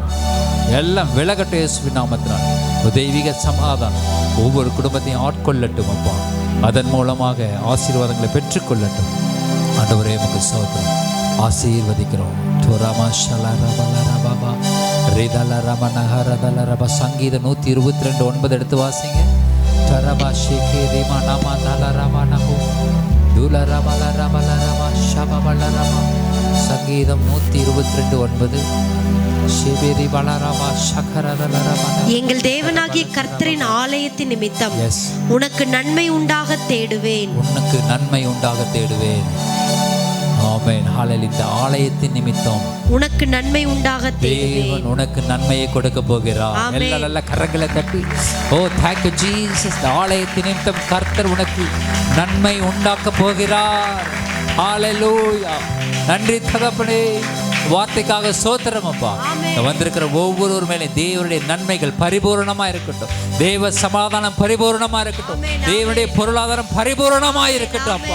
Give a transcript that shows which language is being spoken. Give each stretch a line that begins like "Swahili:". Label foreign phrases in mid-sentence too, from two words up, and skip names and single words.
Tamil: எல்லாம் விலகட்டும் இயேசுவின் நாமத்தினால். தெய்வீக சமாதானம் ஒவ்வொரு குடும்பத்தையும் ஆட்கொள்ளட்டும். அப்பா, அதன் மூலமாக ஆசீர்வாதங்களை பெற்றுக்கொள்ளட்டும் ஆண்டவரே. நமக்கு ஸ்தோத்திரம். ஆசீர்வதிக்கிறோம். சங்கீதம் 122:9 எடுத்து வாசிங்க. Taraba shekeri manama dalarama namu dularama larama larama shababalarama. சங்கீதம் 122:9. ஷெபெரி பலரமா ஷகரதலரமா. எங்கள் தேவனாகிய கர்த்தரின் ஆலயத்தின் நிமித்தம்
English: Yes.
Tamil: உனக்கு நன்மை உண்டாக தேடுவேன். உனக்கு நன்மை உண்டாக தேடுவேன். ஆமென். ஹalleluya. இந்த ஆலயத்தின் நிமித்தம் உனக்கு நன்மை உண்டாக தேடுவேன். தேவன் உனக்கு நன்மையை கொடுக்க போகிறார். ஆமென். எல்லா கரங்களை தட்டி ஓ
English: thank you Jesus.
Tamil: இந்த ஆலயத்தின் நிமித்தம் கர்த்தர் உனக்கு நன்மை உண்டாக்க போகிறார். ஹalleluya. நன்றி தகப்பனே, வார்த்தைக்காக ஸ்தோத்திரம் அப்பா. வந்திருக்கிற ஒவ்வொரு மேலே தேவனுடைய நன்மைகள் பரிபூரணமா இருக்கட்டும். தேவ சமாதானம் பரிபூரணமா இருக்கட்டும். தேவனுடைய பொருளாதாரம் பரிபூரணமா இருக்கட்டும் அப்பா.